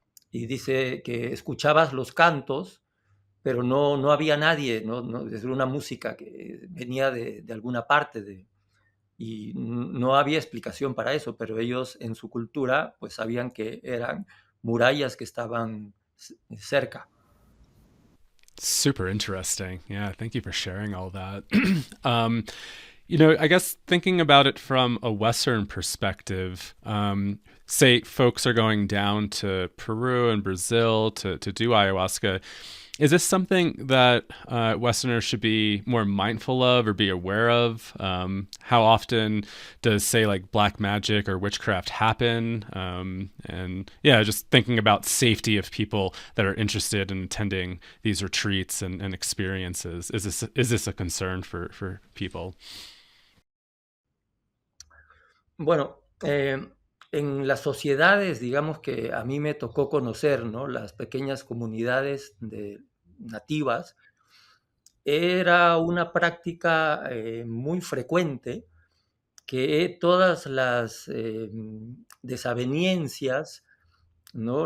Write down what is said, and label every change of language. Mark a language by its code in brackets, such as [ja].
[es] Y dice que escuchabas los cantos, pero no había nadie, ¿no? Es una música que venía de alguna parte, y no había explicación para eso, pero ellos en su cultura pues sabían que eran murallas que estaban cerca. [en] Super interesting. Yeah, thank you for sharing all that. I guess thinking about it from a Western perspective, say folks are going down to Peru and Brazil to do ayahuasca. Is this something that Westerners should be more mindful of or be aware of? How often does, say, like black magic or witchcraft happen? And yeah, just thinking about safety of people that are interested in attending these retreats and experiences. Is this a concern for people? [es] Bueno, en las sociedades, digamos que a mí me tocó conocer, ¿no? Las pequeñas comunidades nativas, era una práctica muy frecuente que todas las desavenencias, ¿no?